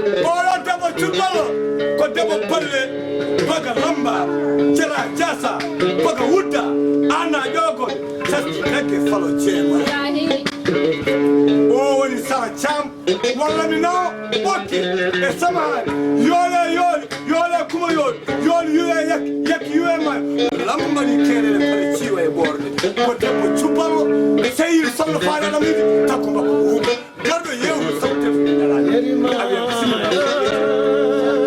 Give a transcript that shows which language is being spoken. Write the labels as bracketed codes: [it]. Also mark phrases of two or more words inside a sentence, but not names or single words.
[ff] Oɗo debbo cubbalo, ko debbo palle, baga lamba, jara jasa, baga wudda, anna ƴogo, sasti nagge falo ceema. O woni Sara Thiam, walla mi nawo, ɓokki, e samari, yoole, yoole, yoole kuma yoole, yoole yuwe yak, yak yuwe ma, lamba mbaɗi keerere pare ciwa e ɓorde. Ko debbo cubbalo, seyir sohna Faare Alam Idi, takko mbakko wuuɓe. Garɗo yewru sabu tefude ñalade. Awiya bisimilla.